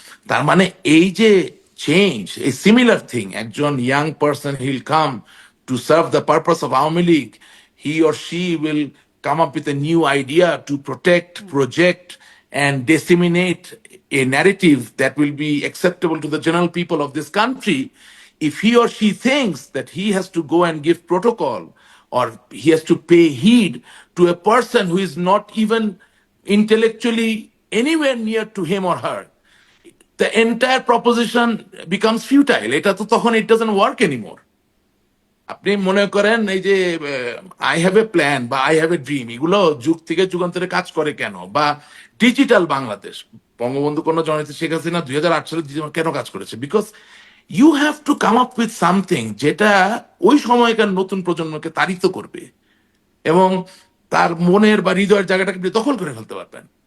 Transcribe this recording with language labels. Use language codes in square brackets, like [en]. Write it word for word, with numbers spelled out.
[en] তার মানে এই যে চেঞ্জ, এই সিমিলার থিং, একজন young person he'll come to serve the purpose of Awami League, he or she will come up with a new idea to protect, project and disseminate a narrative that will be acceptable to the general people of this country. If he or she thinks that he has to go and give protocol or he has to pay heed to a person who is not even intellectually anywhere near to him or her, the entire proposition becomes futile. [bn] এটা তো তখন [en] it doesn't work anymore. [bn] আপনি মনে করেন এই যে [en] I have a plan [bn] বা [en] I have a dream, [bn] এগুলো যুগ থেকে যুগান্তরে কাজ করে কেন? বা ডিজিটাল বাংলাদেশ, বঙ্গবন্ধু কন্যা জননেত্রী শেখ হাসিনা দুই হাজার আট সালে ডিজিটাল কেন কাজ করেছে? [en] because you have to come up with something [bn] যেটা ওই সময়কার নতুন প্রজন্মকে তাড়িত করবে এবং তার মনের বা হৃদয়ের জায়গাটাকে আপনি দখল করে ফেলতে পারবেন।